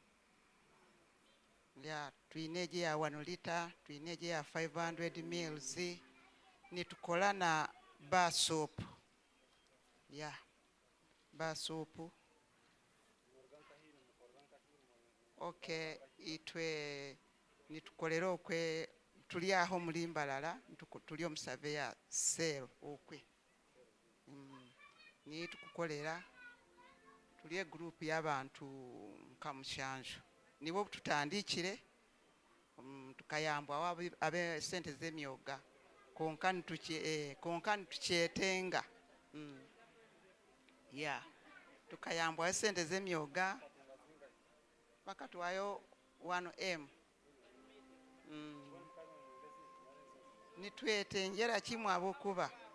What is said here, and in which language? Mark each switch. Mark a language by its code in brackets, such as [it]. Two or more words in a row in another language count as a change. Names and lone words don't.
[nyn] ya tuineje ya 1 liter tuineje ya 500 mils nitukola na [en] bar soap [nyn] ya [en] bar soap. [nyn] Okay, itwe nitukolera okwe tuli aho muri Mbalala tuli omusave ya sale okwe ni tukukolera tuli group y'abantu nka mushanju nibo tutandikire tukayambwa abe sente z'emyoga konka ntukyetenga ya tukayambwa sente z'emyoga bakatwayo 1M nitwetengera kimwe abokuba